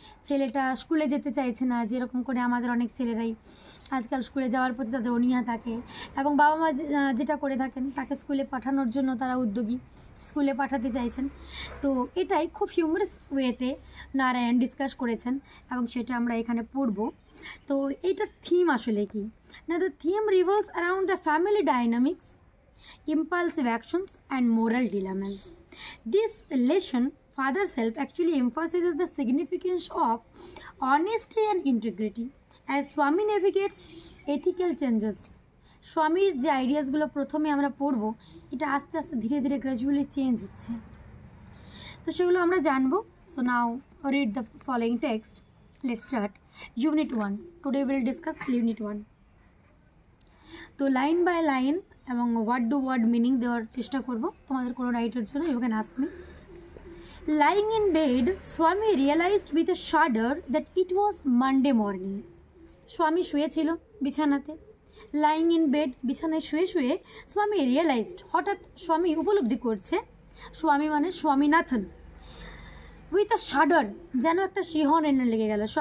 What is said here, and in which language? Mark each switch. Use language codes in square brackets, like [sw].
[bn] ছেলেটা স্কুলে যেতে চাইছে না, যেরকম করে আমাদের অনেক ছেলেরাই আজকাল স্কুলে যাওয়ার প্রতি তাদের অনীহা থাকে, এবং বাবা মা যেটা করে থাকেন তাকে স্কুলে পাঠানোর জন্য তারা উদ্যোগী, স্কুলে পাঠাতে চাইছেন। তো এটাই খুব হিউমারাস ওয়েতে নারায়ণ ডিসকাস করেছেন, এবং সেটা আমরা এখানে পড়ব। তো এইটার থিম আসলে কি না, [en] The theme revolves around the family dynamics, impulsive actions and moral dilemmas. This lesson, Father's Help, actually emphasizes the significance of honesty and integrity as Swami navigates ethical changes. [bn] স্বামীর যে আইডিয়াসগুলো প্রথমে আমরা পড়ব, এটা আস্তে আস্তে ধীরে ধীরে গ্র্যাজুয়ালি চেঞ্জ হচ্ছে, তো সেগুলো আমরা জানবো। [en] So now read the following text. Let's start. Unit 1. Today we'll discuss Unit 1. [bn] তো লাইন বাই লাইন এবং ওয়ার্ড টু ওয়ার্ড মিনিং দেওয়ার চেষ্টা করব তোমাদের কোনো রাইটের জন্য। [en] You can ask me. Lying in bed, Swami realized with a shudder that it was Monday morning. [bn] স্বামী শুয়েছিল বিছানাতে। [en] lying in bed, [bn] বিছানায় শুয়ে শুয়ে স্বামী রিয়েলাইজড, হঠাৎ স্বামী উপলব্ধি করছে, স্বামী মানে স্বামীনাথন, [en] with a shudder, [bn] যেন একটা শিহরণ এনে লেগে গেল।